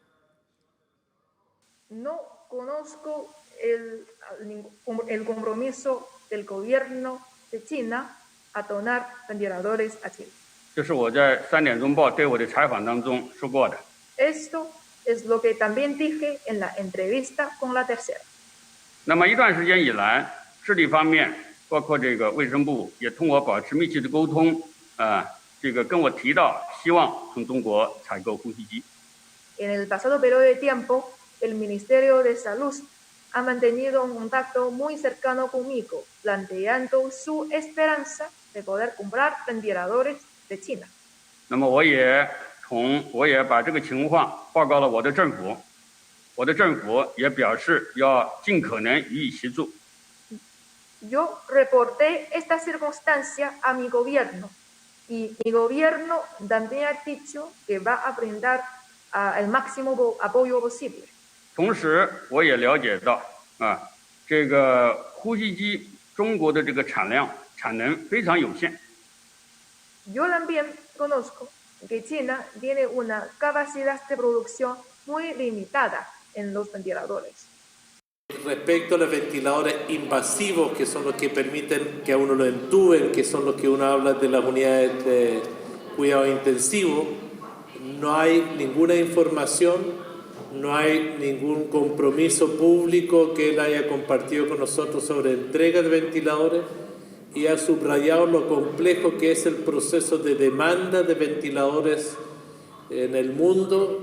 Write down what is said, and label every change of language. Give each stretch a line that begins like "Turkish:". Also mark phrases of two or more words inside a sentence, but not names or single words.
Spanish: No conozco el compromiso del gobierno de China a donar ventiladores a Chile. Esto es lo que también dije en la entrevista con La Tercera.
Chinese: 那么一段时间以来，治理方面，包括这个卫生部也同我保持密切的沟通，这个跟我提到希望从中国采购呼吸机。
Spanish: En el pasado periodo de tiempo, el Ministerio de Salud ha mantenido un contacto muy cercano conmigo, planteando su esperanza de poder comprar ventiladores de China.
Chinese: 那么我也把这个情况报告了我的政府，我的政府也表示要尽可能予以协助。
Spanish: Yo reporté esta circunstancia a mi gobierno y mi gobierno también ha dicho que va a brindar el máximo apoyo posible.
Chinese: 同时，我也了解到这个呼吸机中国的这个产能非常有限。
Spanish: Yo también conozco que China tiene una capacidad de producción muy limitada en los ventiladores. Respecto a los ventiladores invasivos, que son los que permiten que a uno lo entuben, que son los que uno habla de las unidades de cuidado intensivo, no hay ninguna información, no hay ningún compromiso público que él haya compartido con nosotros sobre entrega de ventiladores, y ha subrayado lo complejo que es el proceso de demanda de ventiladores en el mundo.